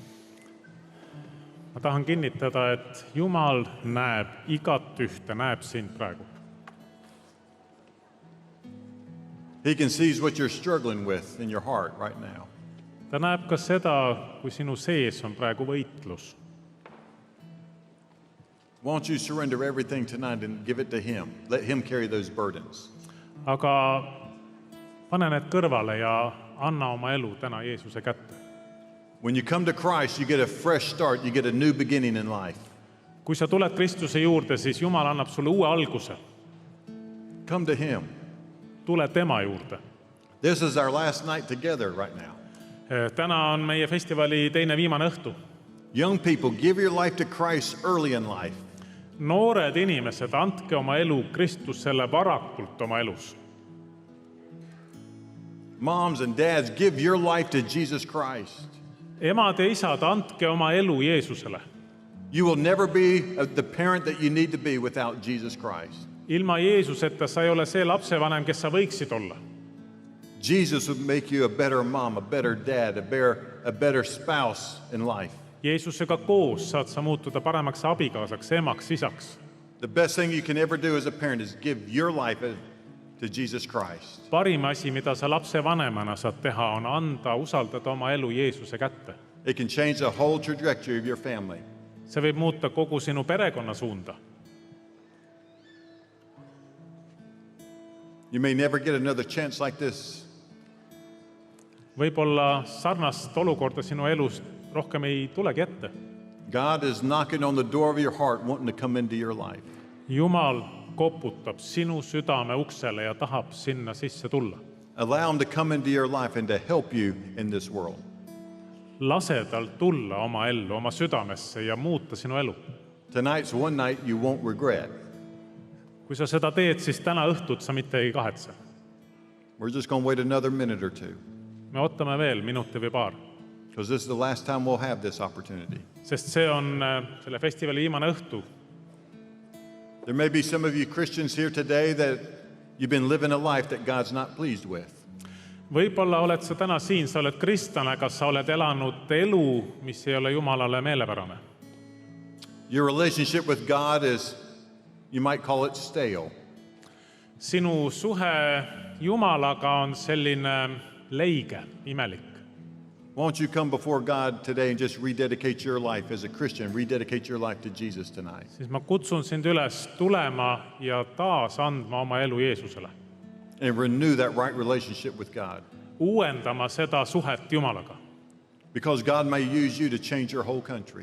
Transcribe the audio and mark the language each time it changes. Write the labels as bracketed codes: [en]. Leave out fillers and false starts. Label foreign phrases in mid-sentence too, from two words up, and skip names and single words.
[et] Ma tahan kinnitada, et Jumal näeb igat ühte, näeb sind praegu. [en] He can see what you're struggling with in your heart right now. [et] Ta näeb ka seda, kui sinu sees on praegu võitlus. [en] Won't you surrender everything tonight and give it to Him? Let Him carry those burdens. [et] Aga pane need kõrvale ja anna oma elu täna Jeesuse kätte. [en] When you come to Christ, you get a fresh start. You get a new beginning in life. [et] Kui sa tuled Kristuse juurde, siis Jumal annab sulle uue alguse. [en] Come to Him. [et] Tule tema juurde. [en] This is our last night together right now. [et] Täna on meie festivali teine viimane õhtu. [en] Young people, give your life to Christ early in life. [et] Noored inimesed, andke oma elu Kristusele varakult oma elus. [en] Moms and dads, give your life to Jesus Christ. [et] Emad ja isad, andke oma elu Jeesusele. [en] You will never be the parent that you need to be without Jesus Christ. [et] Ilma Jeesuseta sa ei ole see lapsevanem, kes sa võiksid olla. [en] Jesus would make you a better mom, a better dad, a better spouse in life. [et] Jeesusega koos saad sa muutuda paremaks abikaasaks, emaks, isaks. [en] The best thing you can ever do as a parent is give your life to Jesus Christ. [et] Parim asi, mida sa lapsevanemana saad teha, on anda, usaldada oma elu Jeesuse kätte. [en] It can change the whole trajectory of your family. [et] See võib muuta kogu sinu perekonna suunda. [en] You may never get another chance like this. [et] Võib-olla sarnast olukorda sinu elus rohkem ei tulegi ette. [en] God is knocking on the door of your heart, wanting to come into your life. [et] Jumal koputab sinu südame uksele ja tahab sinna sisse tulla. [en] Allow Him to come into your life and to help you in this world. [et] Lase tal tulla oma ellu, oma südamesse ja muuta sinu elu. [en] Tonight's one night you won't regret. [et] Kui sa seda teed, siis täna õhtut sa mitte ei kahetse. [en] We're just going to wait another minute or two. [et] Me ootame veel minuti või paar. [en] Because this is the last time we'll have this opportunity. [et] Sest see on selle festivali viimane õhtu. [en] There may be some of you Christians here today that you've been living a life that God's not pleased with. [et] Võib-olla oled sa täna siin, sa oled kristlane, aga sa oled elanud elu, mis ei ole Jumalale meelepärane. [en] Your relationship with God is, you might call it stale. [et] Sinu suhe Jumalaga on selline leige, imelik. [en] Won't you come before God today and just rededicate your life as a Christian, rededicate your life to Jesus tonight? [et] Siis ma kutsun sind üles tulema ja taas andma oma elu Jeesusele. [en] And renew that right relationship with God. [et] Uuendama seda suhet Jumalaga. [en] Because God may use you to change your whole country.